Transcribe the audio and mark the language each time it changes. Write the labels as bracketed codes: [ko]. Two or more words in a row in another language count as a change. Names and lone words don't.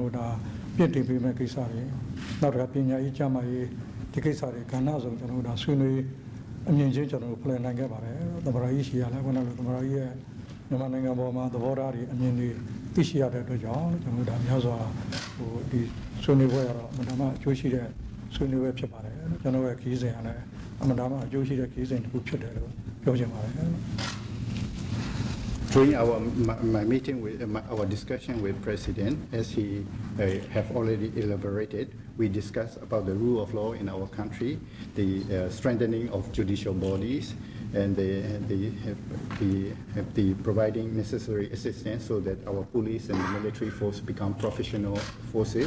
[my] တော်တို့ဒါပြည့်တည်ပေးမဲ့ကိစ္စတွေနောက်တစ်ခါပညာရေးကျန်းမာရေးဒီကိစ္စတွေကဏ္ဍဆုံးကျွန်တော်တို့ဒါဆွေးနွေးအမြင်ချင်းကျွန်တော်တို့plan နိုင်ခဲ့ပါတယ်သမ္မတကြီးရှိရလဲခုနကသမ္မတကြီးရဲ့မြန်မာနိုင်ငံပေါ်မှာသဘောထားတွေအမြင်တွေသိရှိရတဲ့အတွက်ကြောင့်ကျွန်တော်တို့ဒါများစွာဒီဆွေးနွေးပွဲရတော့အမှန်တမ်းအကျိုးရှိတဲ့ဆွေးနွေးပွဲဖြစ်ပါတယ်ကျွန်တော်ရဲ့ခီးစဉ်ကလည်းအမှန်တမ်းအကျိုးရှိတဲ့ခီးစဉ်တစ်ခုဖြစ်တယ်လို့ပြောချင်ပါတယ် [en] During my meeting with our discussion with President, as he have already elaborated, we discussed about the rule of law in our country, the strengthening of judicial bodies, and the providing necessary assistance so that our police and military force become professional forces.